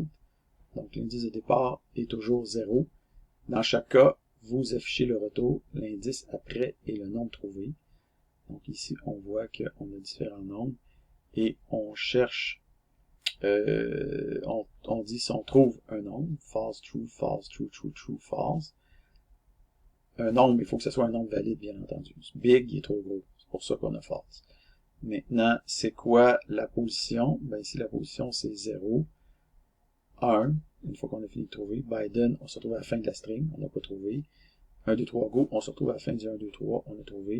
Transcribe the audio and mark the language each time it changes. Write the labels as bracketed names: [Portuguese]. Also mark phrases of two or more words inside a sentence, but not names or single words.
[French] Donc, l'indice de départ est toujours 0. Dans chaque cas, vous affichez le retour, l'indice après et le nombre trouvé. Donc ici, on voit qu'on a différents nombres et on cherche, on dit si on trouve un nombre, [English] false, true, false, true, true, true, false. [French] Un nombre, il faut que ce soit un nombre valide, bien entendu. Big, il est trop gros, c'est pour ça qu'on a false. Maintenant, c'est quoi la position? Ben ici, la position, c'est 0, 1, une fois qu'on a fini de trouver. Biden, on se retrouve à la fin de la string, on n'a pas trouvé. 1, 2, 3, go, on se retrouve à la fin du 1, 2, 3, on a trouvé.